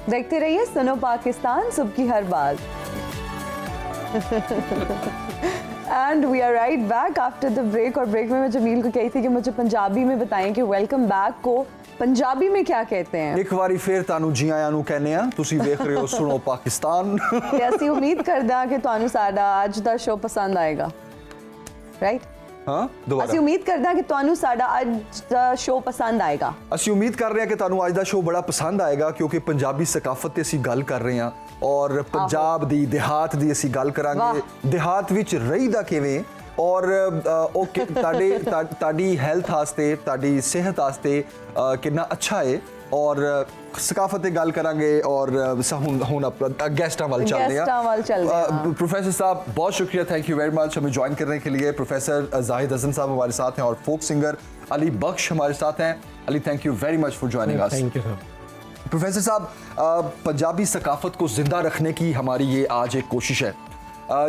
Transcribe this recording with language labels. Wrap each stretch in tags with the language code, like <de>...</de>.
<hi>देखते रहिए सुनो पाकिस्तान, सुबह की हर बात।</hi> <en>And we are right back after the break.</en> <hi>और ब्रेक में मैं जमील को कही थी कि मुझे पंजाबी में बताएं कि वेलकम बैक को पंजाबी में क्या कहते हैं।</hi> <pa>एक बारी फिर तानू जी आया नू कहने आ, तुसी देख रहे हो सुनो पाकिस्तान। ਤੇ ਅਸੀਂ ਉਮੀਦ ਕਰਦੇ ਹਾਂ ਕਿ ਤੁਹਾਨੂੰ ਸਾਡਾ ਅੱਜ ਦਾ ਸ਼ੋਅ ਪਸੰਦ ਆਏਗਾ, ਰਾਈਟ?</pa> <hi>हाँ</hi> <pa>ਅਸੀਂ</pa> <hi>दोबारा</hi> <pa>ਉਮੀਦ ਕਰਦੇ ਹਾਂ ਕਿ ਤੁਹਾਨੂੰ ਸਾਡਾ ਅੱਜ ਦਾ ਸ਼ੋਅ ਪਸੰਦ ਆਏਗਾ। ਅਸੀਂ ਉਮੀਦ ਕਰ ਰਹੇ ਹਾਂ ਕਿ ਤੁਹਾਨੂੰ ਅੱਜ ਦਾ ਸ਼ੋਅ ਬੜਾ ਪਸੰਦ ਆਏਗਾ, ਕਿਉਂਕਿ ਪੰਜਾਬੀ ਸਕਾਫਤ ਤੇ ਅਸੀਂ ਗੱਲ ਕਰ ਰਹੇ ਹਾਂ ਔਰ ਪੰਜਾਬ ਦੀ ਦਿਹਾਤ ਦੀ ਅਸੀਂ ਗੱਲ ਕਰਾਂਗੇ। ਦਿਹਾਤ ਵਿੱਚ ਰਹੀਦਾ ਕਿਵੇਂ ਔਰ ਓਕੇ ਤੁਹਾਡੀ ਹੈਲਥ ਵਾਸਤੇ, ਤੁਹਾਡੀ ਸਿਹਤ ਵਾਸਤੇ ਕਿੰਨਾ ਅੱਛਾ ਹੈ ਔਰ ਸਕਾਫਤ ਤੇ ਗੱਲ ਕਰਾਂਗੇ ਔਰ ਹੁਣ ਆਪਾਂ ਗੈਸਟਾਂ ਵੱਲ ਚੱਲਦੇ हैं।</pa> <hi>प्रोफेसर साहब बहुत शुक्रिया,</hi> <en>thank you very much</en> <hi>हमें ज्वाइन करने के लिए। प्रोफेसर जाहिद हसन साहब हमारे साथ हैं और फोक सिंगर अली बख्श हमारे साथ हैं।</hi> <en>Ali, thank you very much for joining us. Thank you sir.</en> <hi>Professor साहब, पंजाबी सकाफत को ज़िंदा रखने की हमारी ये आज एक कोशिश है।</hi>